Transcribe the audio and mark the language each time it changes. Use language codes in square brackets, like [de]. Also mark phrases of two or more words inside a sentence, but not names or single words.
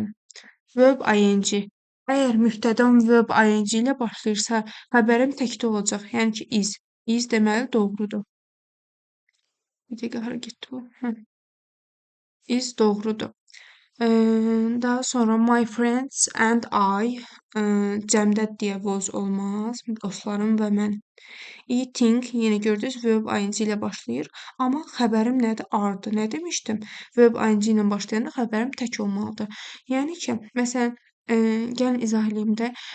[en] Verb ing. [az] Əgər mübtədam [en] verb ing [az] ilə başlayırsa, xəbərim təkdə olacaq. Yəni ki, is. Is deməli doğrudur. Bir dəqiqə hara getdi bu? Is doğrudur. Daha sonra [en] my friends and I [az] cəmdə deyə was olmaz. Dostlarım və mən. Eating yenə gördünüz [en] verb ing [az] ilə başlayır. Amma xəbərim nədir? Are-dır. Nə demişdim? [en] Verb ing [az] ilə başlayanda xəbərim tək olmalıdır. Yəni ki, məsələn, gəlin izah eləyim də.